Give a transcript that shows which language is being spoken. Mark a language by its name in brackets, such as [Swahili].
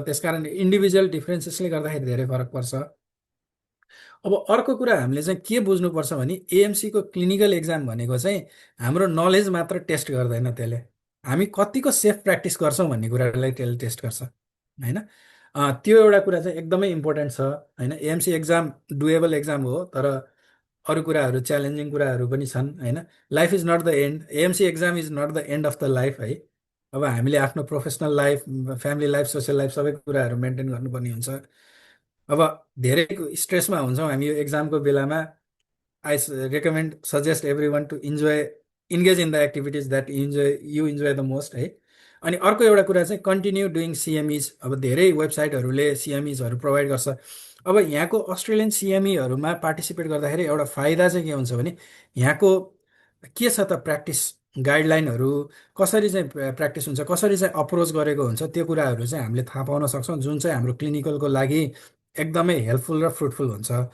[Nepali] त्यसकारण इन्डिभिजुअल डिफ्रेन्सेसले गर्दाखेरि धेरै फरक पर्छ। अब अर्को कुरा हामीले चाहिँ के बुझ्नुपर्छ भने एएमसीको क्लिनिकल एक्जाम भनेको चाहिँ हाम्रो नलेज मात्र टेस्ट गर्दैन, त्यसले हामी कतिको सेफ प्र्याक्टिस गर्छौँ भन्ने कुरालाई त्यसले टेस्ट गर्छ होइन। त्यो एउटा कुरा चाहिँ एकदमै इम्पोर्टेन्ट छ होइन। एएमसी एक्जाम डुएबल एक्जाम हो, तर अरू कुराहरू च्यालेन्जिङ कुराहरू पनि छन् होइन। [English] Life is not the end, AMC exam is not the end of the life है। [Nepali] अब हामीले आफ्नो professional life, family life, social life सबै कुराहरू मेन्टेन गर्नुपर्ने हुन्छ। अब धेरै स्ट्रेसमा हुन्छौँ हामी यो एक्जामको बेलामा। [English] I suggest everyone to engage in the activities that you enjoy the most है। [Nepali] अनि अर्को एउटा कुरा चाहिँ कन्टिन्यू डुइङ सिएमइज। अब धेरै वेबसाइटहरूले सिएमइजहरू प्रोभाइड गर्छ। अब यहाँको अस्ट्रेलियन सिएमईहरूमा पार्टिसिपेट गर्दाखेरि एउटा फाइदा चाहिँ के हुन्छ भने यहाँको के छ त प्र्याक्टिस गाइडलाइनहरू, कसरी चाहिँ प्र्याक्टिस हुन्छ, कसरी चाहिँ अप्रोच गरेको हुन्छ, त्यो कुराहरू चाहिँ हामीले थाहा पाउन सक्छौँ, जुन चाहिँ हाम्रो क्लिनिकलको लागि एकदमै हेल्पफुल र फ्रुटफुल हुन्छ।